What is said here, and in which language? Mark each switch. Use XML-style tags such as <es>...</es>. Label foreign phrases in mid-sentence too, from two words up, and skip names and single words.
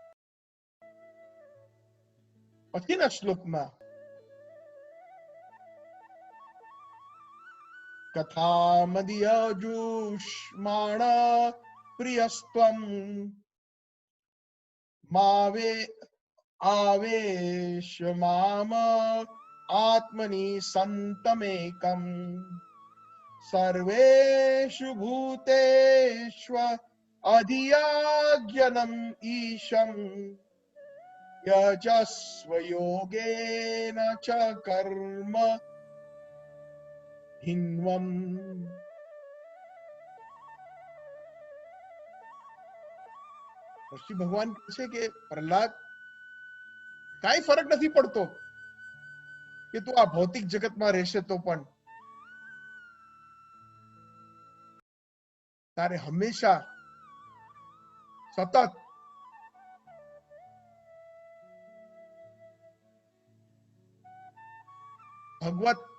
<gu>પછીના શ્લોકમાં</gu> <sa>કથામદિયજુષ્માણ પ્રિયસ્ત્વમ માવે आवेश माम आत्मनि संतमेकम् सर्वेषु भूतेष्व अधियाज्ञनम् ईशम् यजस्व योगेन च कर्म हिन्वम्।</sa> <gu>પછી ભગવાન કહે છે કે પ્રહલાદ, કાંઈ ફરક નથી પડતો કે તું આ ભૌતિક જગતમાં રહેશે તો પણ તારે હંમેશા સતત ભગવત</gu>